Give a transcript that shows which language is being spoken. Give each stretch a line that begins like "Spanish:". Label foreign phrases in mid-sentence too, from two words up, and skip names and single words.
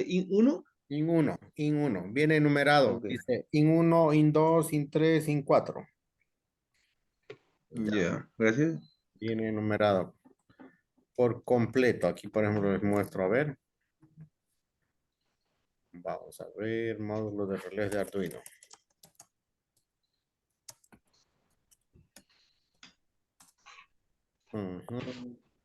Spanish: ¿In1? In 1. Viene enumerado. Ok. Dice in 1, in 2, in 3, in 4. Ya, gracias. Viene enumerado por completo. Aquí, por ejemplo, les muestro. A ver. Vamos a ver. Módulo de relés de Arduino. Ujú.